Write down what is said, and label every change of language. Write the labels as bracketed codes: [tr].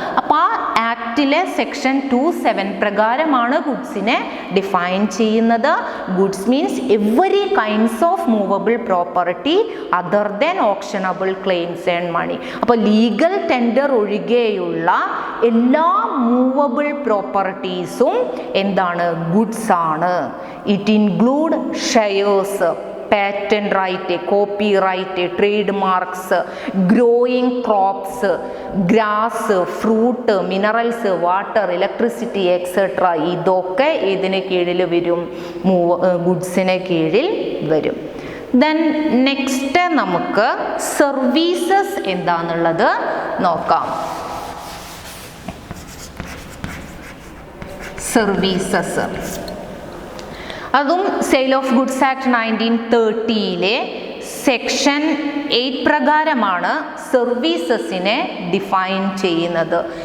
[ml] അപ്പോൾ ആ ആക്ടിലെ സെക്ഷൻ 27 പ്രകാരമാണ് ഗുഡ്സിനെ ഡിഫൈൻ ചെയ്യുന്നത്. [en] Goods means every kinds of movable property other than optionable claims and money. [ml] അപ്പോൾ ലീഗൽ ടെൻഡർ ഒഴികെയുള്ള എല്ലാ മൂവബിൾ പ്രോപ്പർട്ടീസും എന്താണ്? ഗുഡ്സ് ആണ്. [en] It include shares, patent right, copyright, trademarks, growing crops, grass, fruit, minerals, water, electricity, etc. [ml] ഇതൊക്കെ ഇതിന് കീഴിൽ വരും, ഗുഡ്സിന് കീഴിൽ വരും. ദെൻ നെക്സ്റ്റ് നമുക്ക് സർവീസസ് എന്താണെന്നുള്ളത് നോക്കാം. സർവീസസ് അതും sale of goods act 1930 section 8 പ്രകാരമാണ് സർവീസസിനെ ഡിഫൈൻ ചെയ്യുന്നത്.